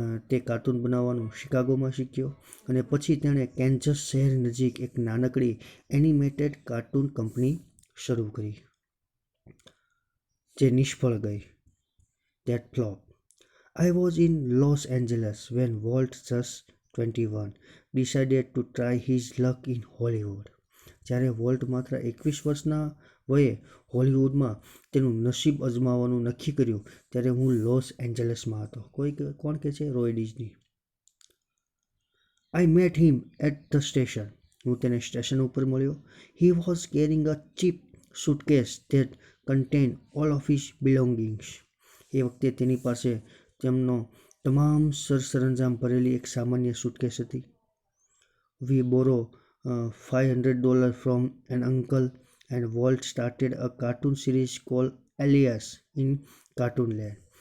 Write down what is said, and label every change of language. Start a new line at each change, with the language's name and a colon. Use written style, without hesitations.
Gujarati: તે કાર્ટૂન બનાવવાનું શિકાગોમાં શીખ્યો અને પછી તેણે કેન્સસ શહેર નજીક એક નાનકડી એનિમેટેડ કાર્ટૂન કંપની શરૂ કરી જે નિષ્ફળ ગઈ.
English: That flop. I was in Los Angeles when Walt, just 21, decided to try his luck in Hollywood.
Gujarati: જ્યારે વોલ્ટ માત્ર 21 વર્ષના વયે હોલિવૂડમાં તેનું નસીબ અજમાવવાનું નક્કી કર્યું ત્યારે હું લોસ એન્જલસમાં હતો. કોણ કહે છે? Roy Disney.
English: I met him at the station.
Gujarati: હું તેને સ્ટેશન ઉપર મળ્યો.
English: He was carrying a cheap suitcase that contained all of his belongings.
Gujarati: એ વખતે તેની પાસે તેમનો તમામ સરસરંજામ ભરેલી એક સામાન્ય સુટકેસ હતી.
English: We borrow $500 from an uncle and Walt started a cartoon series called Alias in Cartoonland.